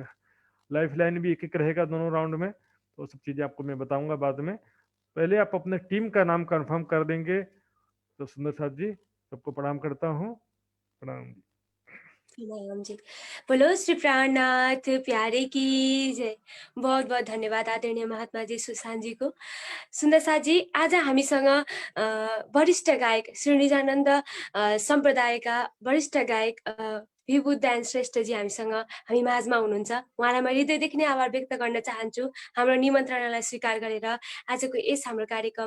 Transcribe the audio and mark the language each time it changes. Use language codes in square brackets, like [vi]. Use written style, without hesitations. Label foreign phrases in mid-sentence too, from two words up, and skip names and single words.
[en] life line [hi] भी एक एक रहेगा दोनों राउंड में, तो सब चीजें आपको मैं बताऊंगा बाद में। पहले आप अपने टीम का नाम कंफर्म कर देंगे। तो सुंदर साथ जी, सबको प्रणाम करता हूँ। प्रणाम। प्रणाम जी। बोलो श्री प्राणनाथ प्यारे की जय। बहुत बहुत धन्यवाद आदरणीय महात्मा जी सुशान्त जी को। [ne] सुन्दर साथ जी, आज हामीसँग वरिष्ठ गायक श्री निजानन्द सम्प्रदायका वरिष्ठ गायक विभुदान श्रेष्ठजी हामी माझमा हुनुहुन्छ। उहाँलाई म हृदयदेखि नै आभार व्यक्त गर्न चाहन्छु, हाम्रो निमन्त्रणालाई स्वीकार गरेर आजको यस हाम्रो कार्यक्रम